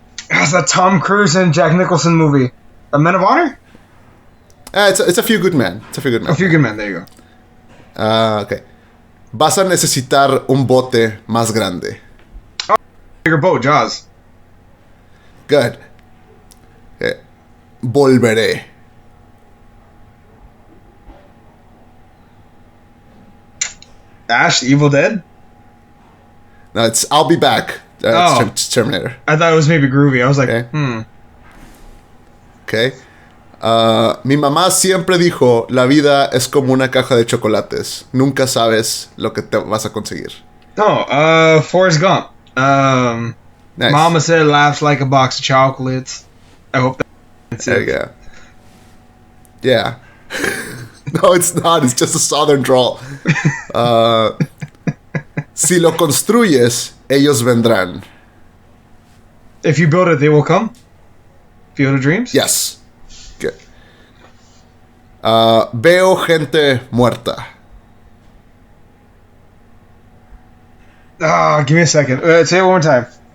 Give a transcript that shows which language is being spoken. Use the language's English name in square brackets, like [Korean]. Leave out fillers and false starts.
[English] That's that Tom Cruise and Jack Nicholson movie. A Men of Honor? It's a few good men. A few good men. There you go. Okay. [Spanish] Vas a necesitar un bote más grande. [English] Oh, bigger boat, Jaws. Good. Okay. [Spanish] Volveré. [English] Ash, the Evil Dead? No, it's I'll be back. It's Terminator. I thought it was maybe Groovy. I was like, Okay. [Spanish] Mi mamá siempre dijo, la vida es como una caja de chocolates. Nunca sabes lo que te vas a conseguir. [English] Oh, Forrest Gump. Nice. Mama said laughs like a box of chocolates. I hope that's There it. you go. Yeah. No, it's not. It's just a southern drawl. Si lo construyes, ellos vendrán. If you build it, they will come? Field of Dreams? Yes. Good. [Spanish] Veo gente muerta. [English] Give me a second. Say it one more time.